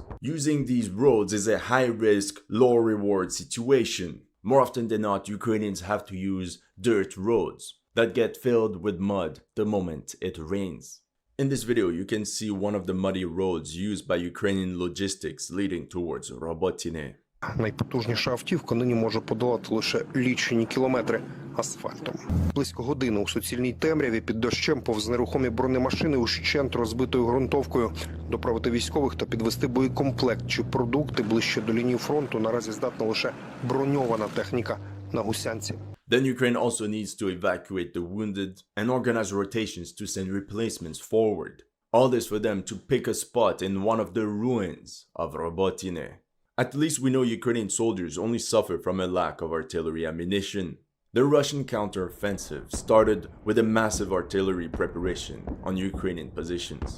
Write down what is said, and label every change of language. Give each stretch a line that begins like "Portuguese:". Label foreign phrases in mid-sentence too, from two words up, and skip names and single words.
English: Using these roads is a high-risk, low-reward situation. More often than not, Ukrainians have to use dirt roads that get filled with mud the moment it rains. In this video, you can see one of the muddy roads used by Ukrainian logistics leading towards Robotine.
Ukrainian: Найпотужніша автівка нині може подолати лише лічені кілометри асфальтом. Близько години у суцільній темряві під дощем повз нерухомі бронемашини ущент розбитою ґрунтовкою. Доправити військових та підвести боєкомплект чи продукти ближче до лінії фронту наразі здатна лише броньована техніка на гусянці.
English: Then Ukraine also needs to evacuate the wounded and organize rotations to send replacements forward. All this for them to pick a spot in one of the ruins of Robotine. At least we know Ukrainian soldiers only suffer from a lack of artillery ammunition. The Russian counteroffensive started with a massive artillery preparation on Ukrainian positions.